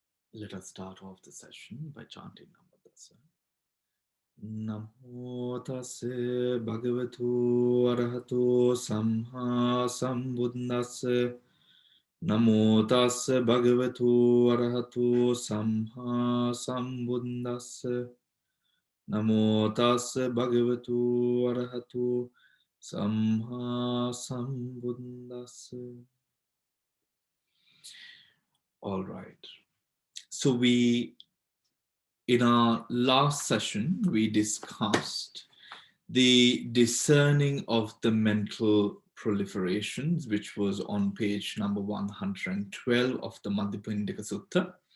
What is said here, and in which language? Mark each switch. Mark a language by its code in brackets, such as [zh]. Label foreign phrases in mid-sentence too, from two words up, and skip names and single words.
[en] Let us start off the session by chanting Namadasa. [pi] Namo tase bhagavatu arahato samha sambuddhase. Namo tase bhagavatu arahato samha sambuddhase. Namo tase bhagavatu arahato samha sambuddhase. [en] All right. So in our last session, we discussed the discerning of the mental proliferations, which was on page number 112 of the Madhupindika Sutta.